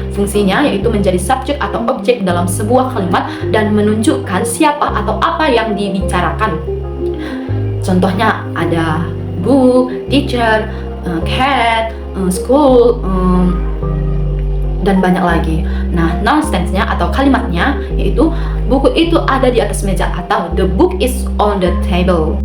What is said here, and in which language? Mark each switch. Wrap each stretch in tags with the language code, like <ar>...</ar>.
<id>Fungsinya yaitu menjadi subjek atau objek dalam sebuah kalimat dan menunjukkan siapa atau apa yang dibicarakan. Contohnya ada book, teacher, cat, school, dan banyak lagi. Nah, noun tense-nya atau kalimatnya yaitu buku itu ada di atas meja atau</id> <en>the book is on the table.</en>